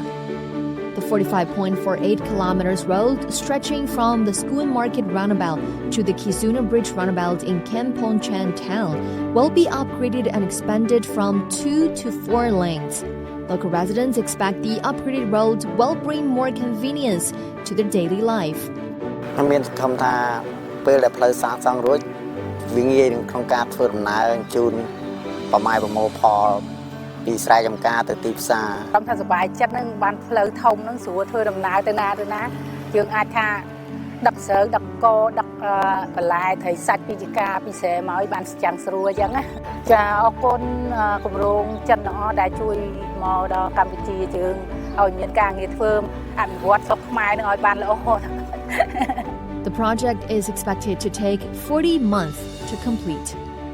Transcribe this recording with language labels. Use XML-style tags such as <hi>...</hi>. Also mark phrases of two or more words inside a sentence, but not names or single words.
<en>The 45.48 kilometers road stretching from the School Market roundabout to the Kizuna Bridge roundabout in Kampongchan town will be upgraded and expanded from 2 to 4 lanes. Local residents expect the upgraded road will bring more convenience to their daily life.</en> <km>មានសង្ឃឹមថាពេលដែលផ្លូវសាងសង់រួចវាងាយក្នុងការធ្វើដំណើរជូនប្រម៉ែប្រមូលផលពីស្រែចម្ការទៅទីផ្សារខ្ញុំថាសប្បាយចិត្តនឹងបានផ្លូវធំនឹងស្រួលធ្វើដំណើរទៅណាយើងអាចថាដឹកស្រូវដឹកកដឹកបន្លែត្រីសាច់ពីចការពីស្រែមកឲ្យបានចាំងស្រួលអញ្ចឹងណាចាអរគុណគម្រោងចិនទាំងអស់ដែលជួយមកដល់កម្ពុជាយើងឲ្យមានការងារធ្វើអភិវឌ្ឍស្រុកខ្មែរនឹងឲ្យបានល្អ</km> <en>The project is expected to take 40 months to complete.</en>